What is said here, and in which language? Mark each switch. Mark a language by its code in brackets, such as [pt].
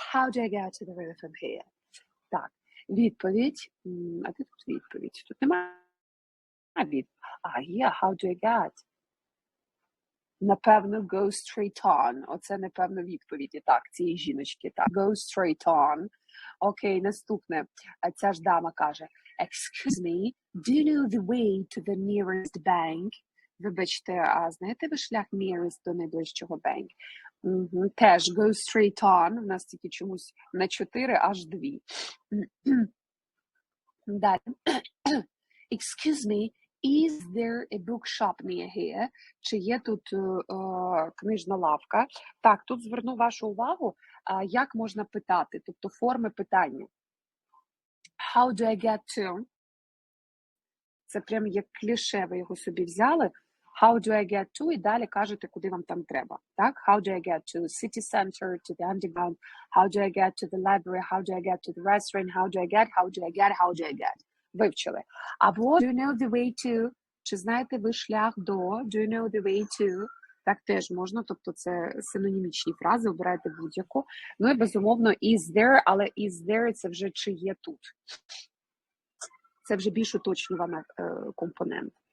[en] How do I get to the river from here? [uk] Так, відповідь. А де тут відповідь? Тут немає. [en] How do I get? Напевно, go straight on. [uk] Оце, напевно, відповіді, так, цієї жіночки, так. [en] Go straight on. [uk] Окей, наступне. Ця ж дама каже, [en] excuse me, do you know the way to the nearest bank? [uk] Вибачте, а знаєте ви шлях nearest до найближчого bank? [en] Теж go straight on. [uk] У нас тільки чомусь на 4, аж 2. Далі. [en] Excuse me, is there a bookshop near here? [uk] Чи є тут книжна лавка? Так, тут зверну вашу увагу, як можна питати, тобто форми питання. [en] How do I get to? [uk] Це прям як кліше, ви його собі взяли. [en] How do I get to? [uk] І далі кажете, куди вам там треба. Так? [en] How do I get to the city center, to the underground? How do I get to the library? How do I get to the restaurant? How do I get? How do I get? How do I get? Вивчили. Або do you know the way to? [uk] Чи знаєте ви шлях до? [en] Do you know the way to? [uk] Так теж можна, тобто це синонімічні фрази, обирайте будь-яку. Ну і безумовно is there, але is there це вже чи є тут. Це вже більш уточнюваний компонент.